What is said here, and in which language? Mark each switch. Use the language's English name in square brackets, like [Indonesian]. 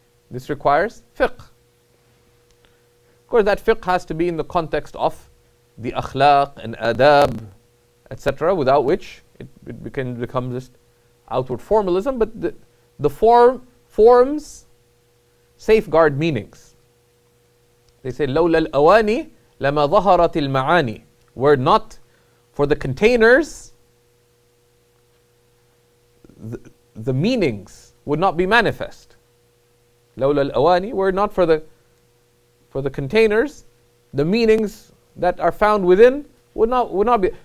[English] This requires fiqh. Of course, that fiqh has to be in the context of the akhlaq and adab, etc., without which it can become just outward formalism, but the forms safeguard meanings. They say, [Arabic] لولا الأواني لما ظهرت المعاني. [English] Were not for the containers, the meanings would not be manifest. [Arabic] لولا الأواني. [English] Were not for the containers, the meanings that are found within would not be.